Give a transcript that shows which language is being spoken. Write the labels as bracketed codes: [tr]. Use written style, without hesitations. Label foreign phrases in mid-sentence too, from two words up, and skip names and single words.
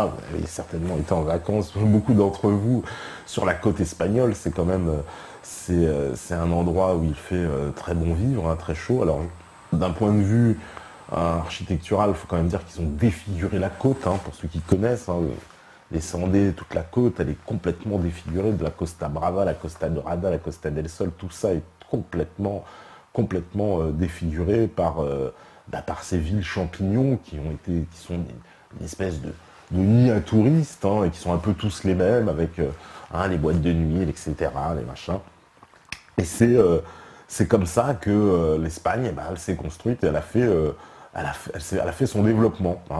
[fr] Vous avez certainement été en vacances, beaucoup d'entre vous, sur la côte espagnole. C'est quand même, c'est un endroit où il fait très bon vivre, hein, très chaud. Alors, d'un point de vue architectural, il faut quand même dire qu'ils ont défiguré la côte, hein, pour ceux qui connaissent. Hein, descendez toute la côte, elle est complètement défigurée, de la Costa Brava, la Costa Dorada, la Costa del Sol, tout ça est complètement défiguré par ces villes champignons qui sont une espèce de nid à touristes, hein, et qui sont un peu tous les mêmes, avec les boîtes de nuit, etc., les machins. Et c'est comme ça que l'Espagne, eh ben, elle s'est construite et elle a fait son développement, hein.